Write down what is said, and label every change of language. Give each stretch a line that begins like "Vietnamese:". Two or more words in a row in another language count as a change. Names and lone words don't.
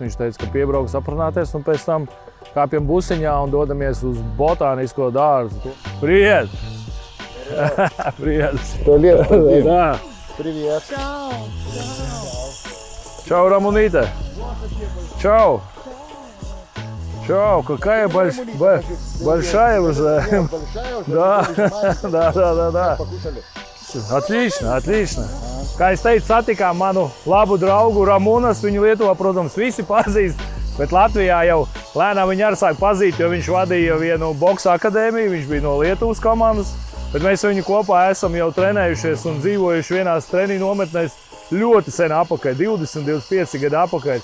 Latvian: Viņš teica, ka piebrauks aprunāties un pēc tam kāpjam busiņā un dodamies uz botānisko dārzu.
Russian: Priet! Priet! Привет.
Latvian: Čau, Ramonīte! Čau!
Russian: Чао, какая большая уже. Да. Отлично.
Latvian: Kā es teicu, satikām manu labu draugu Ramunas. Viņu Lietuvā, protams, visi pazīst, bet Latvijā jau lēnām viņu arī sāk pazīt, jo viņš vadīja vienu boksa akadēmiju, viņš bija no Lietuvas komandas. Bet mēs viņu kopā esam jau trenējušies un dzīvojuši vienās treniņu nometnēs ļoti sen apakaļ, 20-25 gadu apakaļ.